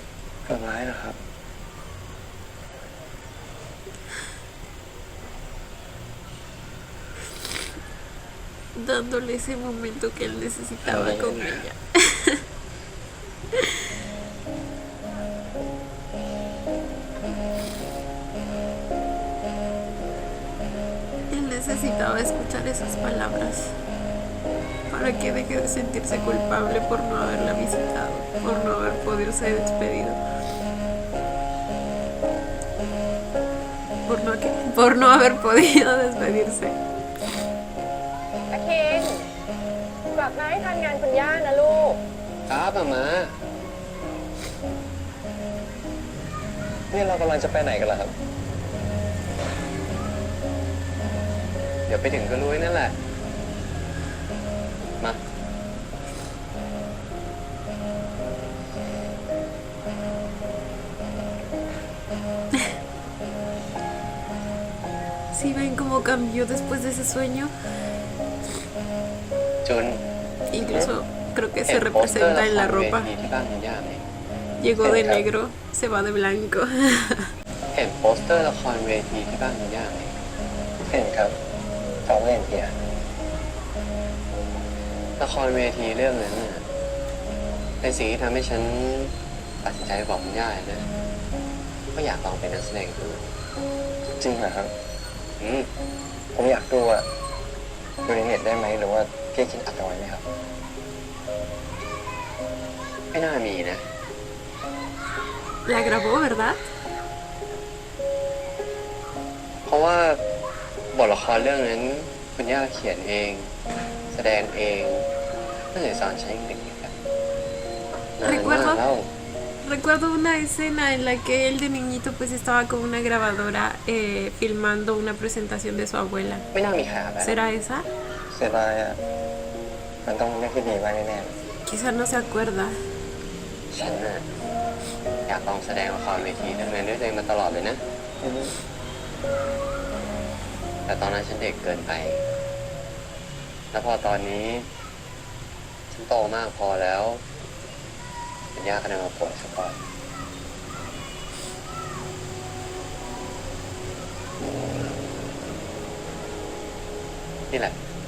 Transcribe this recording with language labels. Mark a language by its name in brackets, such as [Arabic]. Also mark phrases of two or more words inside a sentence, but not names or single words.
[Thai] ฝันร้ายนะครับ [Spanish] Dándole ese momento que él necesitaba con ella. Él necesitaba escuchar esas palabras para que deje de sentirse culpable por no haberla visitado, por no haber podido ser despedido, por no haber podido despedirse. [Thai] อาคินกลับมาให้ทันงานคุณย่านะลูก ครับมานี่เรากำลังจะไปไหนกันล่ะครับ เดี๋ยวไปถึงก็รู้นั่นแหละ มา [Spanish] Si ven cómo cambió después de ese sueño, [Thai] จุน [Spanish] incluso creo que se representa en la ropa. [Thai] ที่บ้านคุณย่าไหม [Spanish] Llegó de negro, se va de blanco. [Thai] เห็นโปสเตอร์ละครเวทีที่บ้านคุณย่าไหมเห็นครับเขาเล่นเพียละครเวทีเรื่องนั้นน่ะเป็นสิ่งที่ทำให้ฉันตัดสินใจบอกคุณย่านะว่าอยากลองเป็นนักแสดงดูจริงเหรอครับผมอยากดูอะดูในเน็ตได้ไหมหรือว่าพี่คิดอัดเอาไว้ไหมครับไม่น่ามีนะ [Spanish] La grabó, ¿verdad? [Thai] เพราะว่าบทละครเรื่องนั้นคุณย่าเขียนเองแสดงเองตั้งแต่ตอนฉันยังเด็กๆอะนานมากแล้ว [Spanish] Recuerdo una escena en la que él de niñito pues estaba con una grabadora filmando una presentación de su abuela. [Thai] ไม่น่ามีใครแบบ [Spanish] ¿Será esa? [Thai] เสียดายอ่ะมันต้องไม่คิดดีไว้แน่ [Spanish] Quizá no se acuerda. [Thai] ๆฉันน่ะอยากลองแสดงละครเวทีเรื่องนั้นด้วยตัวเองมาตลอดเลยนะแต่ตอนนั้นฉันเด็กเกินไปแล้วพอตอนนี้ฉันโตมากพอแล้วคุณย่าก็เลยมาป่วยซะก่อนนี่แหละ